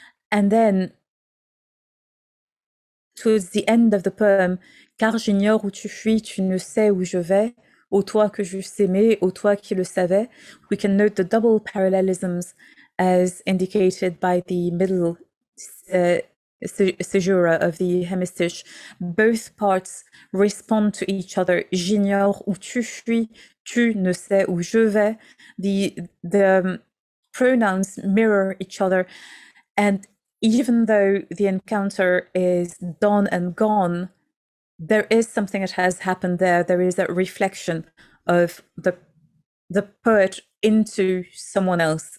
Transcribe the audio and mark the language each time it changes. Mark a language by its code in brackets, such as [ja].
[en] And then towards the end of the poem, [fr] car j'ignore où tu fuis, tu ne sais où je vais, ô toi que j'eusse aimé, ô toi qui le savais, [en] we can note the double parallelisms as indicated by the middle caesura of the hemistiche. Both parts respond to each other. [fr] J'ignore où tu fuis, tu ne sais où je vais. [en] The pronouns mirror each other. And even though the encounter is done and gone, there is something that has happened there. There is a reflection of the poet into someone else.